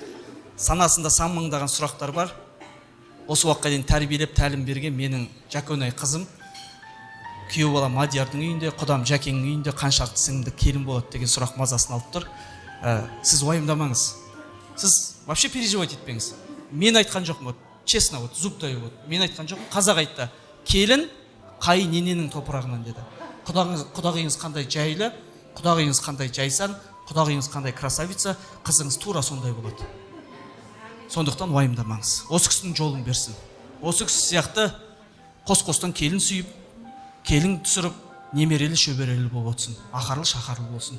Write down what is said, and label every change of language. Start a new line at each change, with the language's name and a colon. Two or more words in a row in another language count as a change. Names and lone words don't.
Kazakh: Санасында сан мыңдаған сұрақтар бар. Осы уақытқа дейін тәрбиелеп тәлім берген менің Жакөнай қызым, күйеу бала Мадиярдың үйінде, құдам Жәкеңнің үйінде қаншалықты сіңді келін болады деген сұрақ мазасын алып тұр. Сіз уайымдамаңыз. Сіз
Russian: вообще переживать
Kazakh: етпеңіз. Мен айтқан жоқпын,
Russian: честно, зуб даю.
Kazakh: Мен айтқан жоқпын, қазақ айтты. Келін қайын ененің топырағынан деді. Құдағиыңыз қандай жайлы, құдағиыңыз қандай жайсан, құдағиыңыз қандай красавица, қызыңыз тура сондай болады. Сондықтан уайымдамаңыз. Осы кісінің жолын берсін. Осы кісі сияқты қос-қостан келін сүйіп, келін түсіріп, немерелі шөберелі болып отырсын, ақарлы шақарлы болсын.